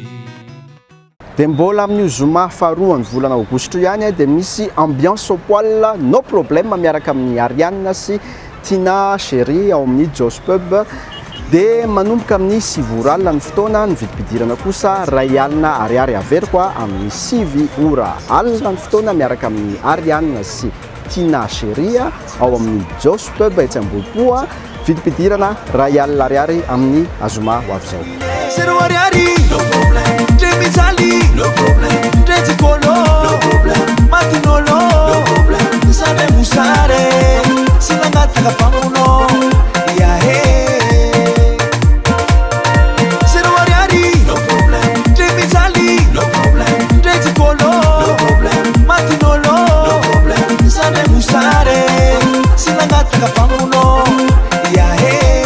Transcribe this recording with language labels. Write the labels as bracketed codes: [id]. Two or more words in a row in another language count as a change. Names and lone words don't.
[mg] Dia mbola amin'io zoma faharoa ny volana Aogositra ihany dia misy [fr] ambiance au poil no problème [mg] miaraka amin'ny Ariane sy Tina Chérie ao amin'ny Jos Pub dia manomboka amin'ny 6 oralina ny fotoana ny vidim-pidirana kosa 2 alina ariary averiko amin'ny 6 ora alina ny fotoana miaraka amin'ny Ariane sy Tina Chérie ao amin'ny Jos Pub etsy Ambohipo vidim-pidirana 2 alina ariary amin'ny azoma ho avy izao. [en] No problem, Jemizali, no problem, Jezicolo, no problem, Matinolo, no problem, Sane Musare, Silangata la Pamuno, Yahe. Seruariari, no problem, Jemizali, no problem, Jezicolo, no problem, Matinolo, no problem, Sane Musare, Silangata la Pamuno, Yahe.